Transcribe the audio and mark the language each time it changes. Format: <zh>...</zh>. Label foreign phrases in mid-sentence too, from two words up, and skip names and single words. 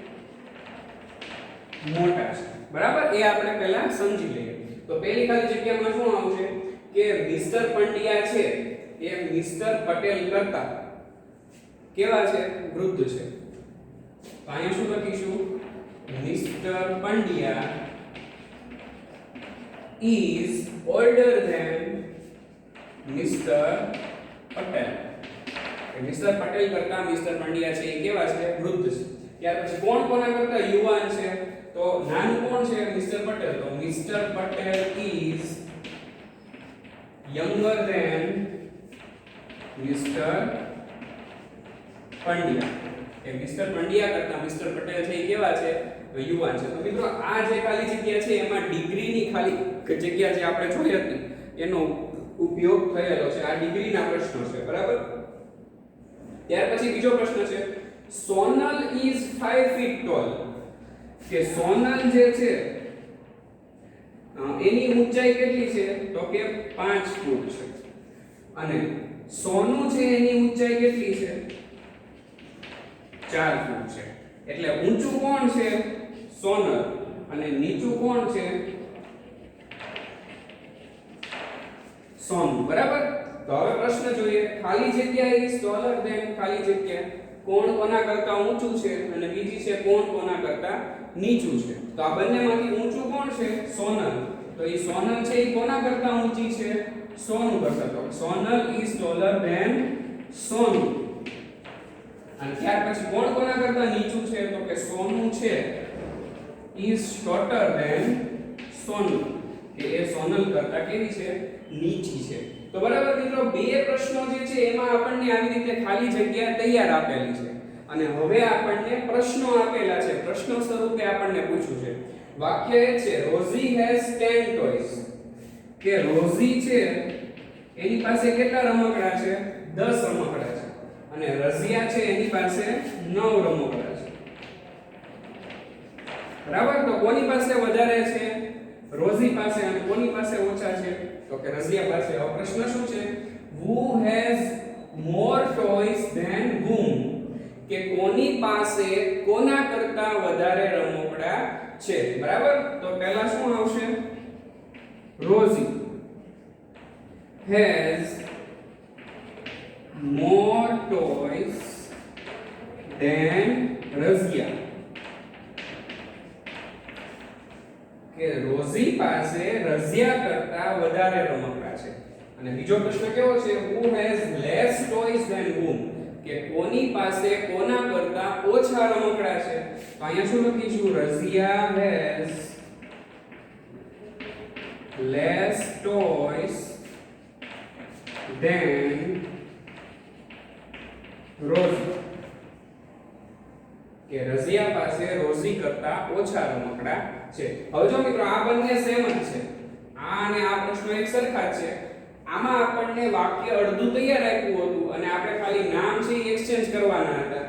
<gu>મોટા છે. બરાબર. એ આપણે પહેલા સમજી લઈએ. તો પહેલી ખાલી જગ્યામાં શું આવશે કે મિસ્ટર પંડ્યા છે એ મિસ્ટર પટેલ કરતા કેવા છે? વૃદ્ધ છે. તો અહીંયા શું લખીશું? મિસ્ટર પંડ્યા</gu> <en>is older than Mr.</en> <gu>પટેલ. મિસ્ટર પટેલ કરતા મિસ્ટર પંડ્યા છે એ કેવા છે? વૃદ્ધ છે. ત્યાર પછી કોણ કોના કરતા યુવાન છે? તો નાનું કોણ છે? મિસ્ટર પટેલ. તો મિસ્ટર પટેલ</gu> <en>is younger than Mr.</en> <gu>પંડ્યા. કે મિસ્ટર પંડ્યા કરતા મિસ્ટર પટેલ છે એ કેવા છે? યુવાન છે. તો મિત્રો આ જે ખાલી જગ્યા છે એમાં ડિગ્રીની ખાલી જગ્યા જે આપણે જોઈ હતી એનો ઉપયોગ થયેલો છે. આ ડિગ્રીના પ્રશ્નો છે. બરાબર. ત્યાર પછી બીજો પ્રશ્ન છે સોનલ</gu> <en>is 5 feet tall.</en> <gu>કે સોનલ જે છે એની ઊંચાઈ કેટલી છે? તો કે 5 ફૂટ છે અને સોનું છે એની ઊંચાઈ કેટલી છે? 4 ફૂટ છે. એટલે ઊંચું કોણ છે? સોનલ અને નીચું કોણ છે? સોનું. બરાબર. તો હવે પ્રશ્ન જોઈએ. ખાલી જગ્યા</gu> <en>is taller than</en> <gu>ખાલી જગ્યા કોણ કોના કરતા ઊંચું છે અને બીજી છે કોણ કોના કરતા નીચું છે. તો આ બંનેમાંથી ઊંચું કોણ છે? સોનલ. તો તો એ સોનલ છે એ કોના કરતા ઊંચી છે? સોનું કરતા. તો સોનલ</gu> <en>is taller than</en> <gu>સોનું. અને ત્યાર પછી કોણ કોના કરતા નીચું છે? તો કે સોનું છે</gu> <en>is shorter than</en> <gu>સોનું, કે એ સોનલ કરતા કેવી છે? નીચી છે. તો બરાબર મિત્રો, બે પ્રશ્નો જે છે એમાં આપણને આવી રીતે ખાલી જગ્યા તૈયાર આપેલી છે અને હવે આપણને પ્રશ્નો આપેલા છે. પ્રશ્નો સ્વરૂપે આપણને પૂછ્યું છે. વાક્ય એ છે રોઝી</gu> <en>has 10 toys,</en> <gu>કે રોઝી છે એની પાસે કેટલા રમકડા છે? 10 રમકડા છે. અને રઝિયા છે એની પાસે 9 રમકડા છે. બરાબર, તો કોની પાસે વધારે છે? રોઝી પાસે. અને કોની પાસે ઓછા છે? તો કે રઝિયા પાસે. હવે પ્રશ્ન શું છે?</gu> <en>who has more toys than whom,</en> <gu>કે કોની પાસે કોના કરતા વધારે રમકડા છે. બરાબર, તો પહેલા શું આવશે? રોઝી</gu> <en>has more toys than</en> <gu>રઝિયા, કે રોઝી પાસે રઝિયા કરતા વધારે રમકડા છે. અને બીજો પ્રશ્ન કેવો છે?</gu> <en>who has less toys than whom,</en> <gu>કે કોની પાસે કોના કરતા ઓછા રમકડા છે. તો અહીંયા શું લખીશું? રઝિયા</gu> <en>has less toys than</en> <gu>રોઝી, કે રઝિયા પાસે રોઝી કરતા ઓછા રમકડા છે. હવે જો મિત્રો, આ બંને સેમ જ છે. આ અને આ પ્રશ્નો એક સરખા જ છે. આમાં આપણને વાક્ય અડધું તૈયાર આપ્યું હતું અને આપણે ખાલી નામ છે એ એક્સચેન્જ કરવાના હતા.</gu>